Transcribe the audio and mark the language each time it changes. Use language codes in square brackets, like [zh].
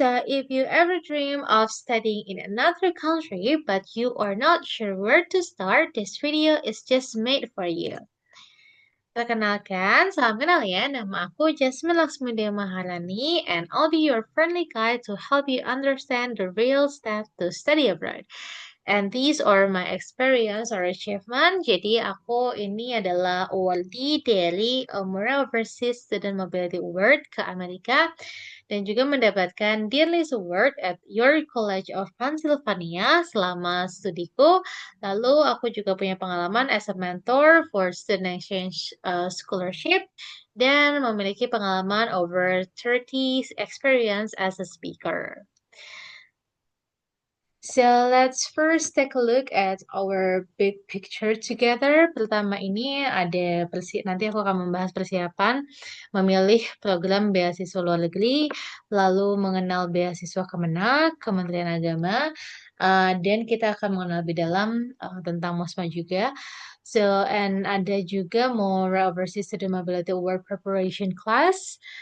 [en] If you ever dream of studying in another country but you are not sure where to start, this video is just made for you. [id] Perkenalkan, salam kenal ya. Nama aku [en] Jasmine Laksmidia Maharani, and I'll be your friendly guide to help you understand the real steps to study abroad. And these are my experience or achievement. [id] Jadi aku ini adalah awardee dari Umrah Overseas Student Mobility Award ke Amerika dan juga mendapatkan Dear List Award at York College of Pennsylvania selama studiku. Lalu aku juga punya pengalaman [en] as a mentor for student exchange scholarship [id] dan memiliki pengalaman [en] over 30 experience as a speaker. So let's first take a look at our big picture together. [id] Pertama ini ada nanti aku akan membahas persiapan memilih program beasiswa luar negeri, lalu mengenal beasiswa Kemenak, Kementerian Agama, dan kita akan mengenal lebih dalam tentang MOSMA juga. [en] So, and [id] ada juga [en] more overseas student mobility award preparation class.